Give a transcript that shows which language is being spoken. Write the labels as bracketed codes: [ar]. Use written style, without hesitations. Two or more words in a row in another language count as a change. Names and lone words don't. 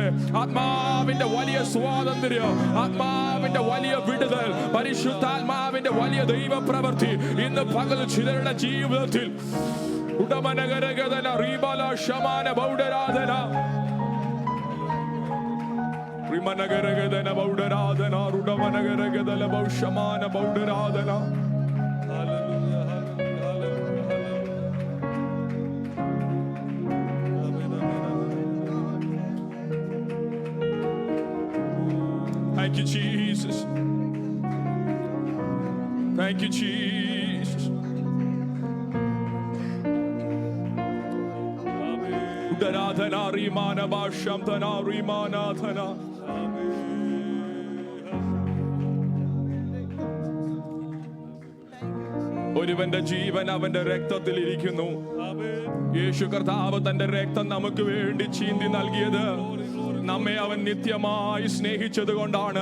[ml] ആത്മാവിന്റെ വലിയ സ്വാതന്ത്ര്യം, ആത്മാവിന്റെ വലിയ വിടുതൽ, പരിശുദ്ധാത്മാവിന്റെ വലിയ ദൈവപ്രവൃത്തി ഇന്ന് പകൽ ചിലരുടെ ജീവിതത്തിൽ ഉടമനഗരഗദന റീബല ശമാന ബൗഡരാധന റിമനഗരഗദന ബൗഡരാധന റുഡമനഗരഗദല ബൗശമാന ബൗഡരാധന. [en] Thank you, Jesus. Thank you, Jesus. Udaradhana rimana bashamdana rimanathana. [ml] ഒരുവന്റെ ജീവൻ അവന്റെ രക്തത്തിൽ ഇരിക്കുന്നു. യേശു കർത്താവ് തന്റെ രക്തം നമുക്ക് വേണ്ടി ചീന്തി നൽകിയത് നമ്മെ അവൻ നിത്യമായി സ്നേഹിച്ചത് കൊണ്ടാണ്.